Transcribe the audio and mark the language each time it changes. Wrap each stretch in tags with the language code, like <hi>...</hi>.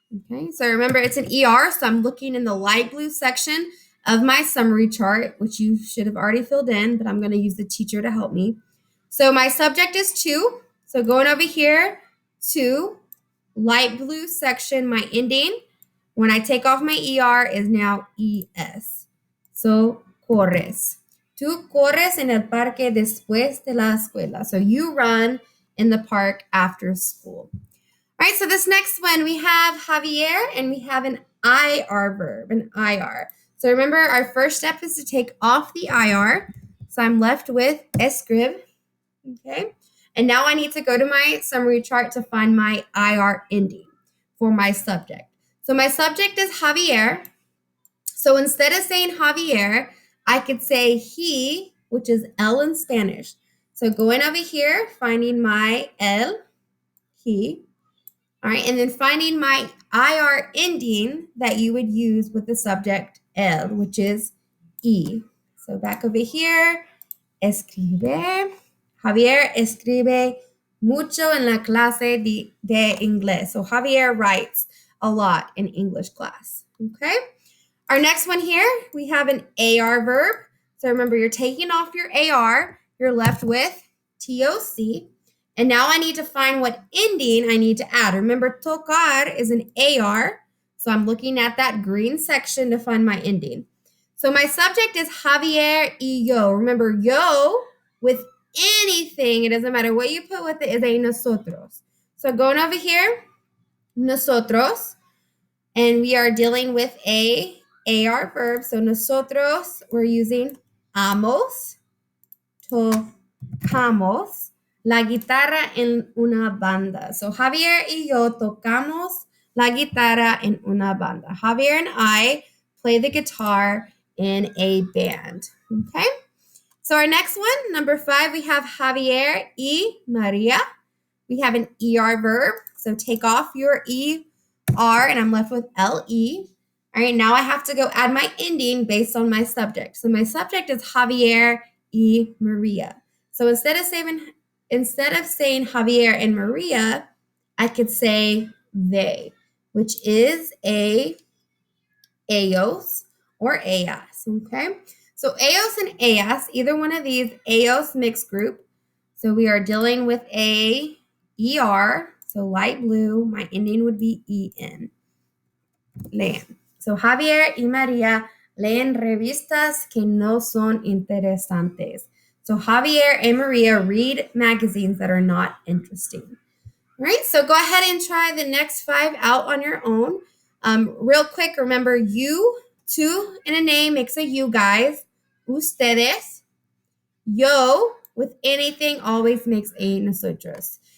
<en>Okay, so remember it's an ER, so I'm looking in the light blue section of my summary chart, which you should have already filled in, but I'm going to use the teacher to help me. So my subject is to. So going over here to light blue section, my ending, when I take off my ER, is now ES. So corres.</en> <es>Tú corres en el parque después de la escuela.</es> <en>So you run in the park after school. All right, so this next one, we have Javier and we have an IR verb, an IR. So remember, our first step is to take off the IR. So I'm left with escribe, okay? And now I need to go to my summary chart to find my IR ending for my subject. So my subject is Javier. So instead of saying Javier, I could say he, which is L in Spanish. So going over here, finding my L, he. All right, and then finding my IR ending that you would use with the subject L, which is E. So back over here, escribe.</en> <es>Javier escribe mucho en la clase de inglés.</es> <en>So Javier writes a lot in English class. Okay. Our next one here, we have an AR verb. So remember, you're taking off your AR. You're left with TOC. And now I need to find what ending I need to add. Remember, tocar is an AR. So I'm looking at that green section to find my ending. So my subject is Javier y yo. Remember, yo with anything, it doesn't matter what you put with it, is a nosotros. So going over here, nosotros, and we are dealing with a AR verb.</en> <es>So nosotros,</es> <en>we're using</en> <es>amos, tocamos la guitarra en una banda. So Javier y yo tocamos la guitarra en una banda.</es> <en>Javier and I play the guitar in a band. Okay. So our next one, number 5, we have Javier y Maria. We have an ER verb. So take off your ER and I'm left with LE. All right, now I have to go add my ending based on my subject. So my subject is Javier y Maria. So instead of saying Javier and Maria, I could say they, which is ellos or ellas, okay? So ellos and ellas, either one of these, ellos mixed group. So we are dealing with a ER, so light blue, my ending would be EN, leen.</en> <es>So Javier y María leen revistas que no son interesantes.</es> <en>So Javier and Maria read magazines that are not interesting. All right, so go ahead and try the next 5 out on your own. Real quick, remember you, two in a name makes a you guys. Ustedes, yo with anything always makes a nosotros.</en>